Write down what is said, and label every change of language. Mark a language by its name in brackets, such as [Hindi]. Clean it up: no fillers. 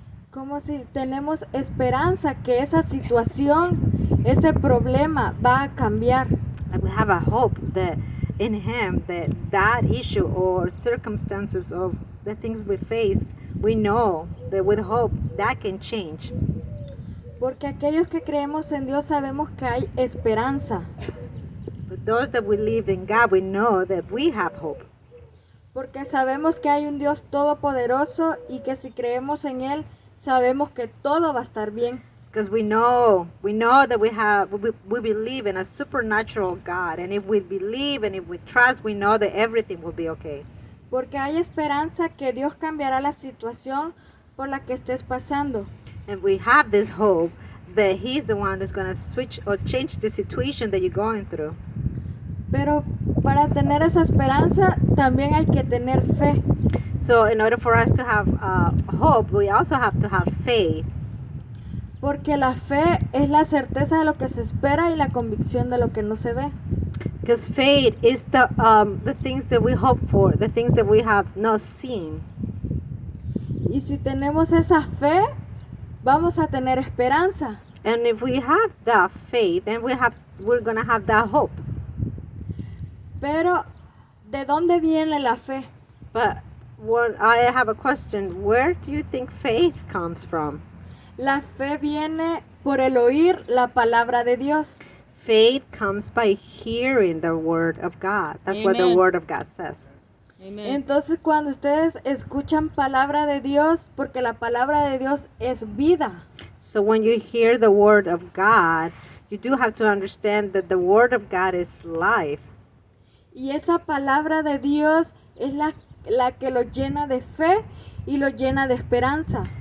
[Spanish] Como si tenemos esperanza que esa situación, ese problema va a cambiar. [English] And we have a hope that in Him that issue or circumstances of the things we face, we know that with hope that can change. [Spanish] Porque aquellos que creemos en Dios sabemos que hay esperanza. [English] But those that we live in God, we know that we have hope. [Spanish] Porque sabemos que hay un Dios todopoderoso y que si creemos en Él, sabemos que todo va a estar bien. [English] Because we know that we believe in a supernatural God, and if we believe and if we trust, we know that everything will be okay. [Spanish] Porque hay esperanza que Dios cambiará la situación por la que estés pasando. [English] And we have this hope that He's the one that's going to switch or change the situation that you're going through. [Spanish] Pero para tener esa esperanza también hay que tener fe. [English] So in order for us to have hope, we also have to have faith. [Spanish] Porque la fe es la certeza de lo que se espera y la convicción de lo que no se ve. [English] Because faith is the things that we hope for, the things that we have not seen. [Spanish] Y si tenemos esa fe, vamos a tener esperanza. [English] And if we have that faith, then we're going to have that hope. [Spanish] Pero, ¿de dónde viene la fe? [English] But I have a question. Where do you think faith comes from? [Spanish] La fe viene por el oír la palabra de Dios. [English] Faith comes by hearing the Word of God. That's what the Amen. Word of God says. Amen. [Spanish] Entonces cuando ustedes escuchan palabra de Dios, porque la palabra de Dios es vida. [English] So when you hear the word of God, you do have to understand that the word of God is life. [Spanish] Y esa palabra de Dios es la que lo llena de fe y lo llena de esperanza.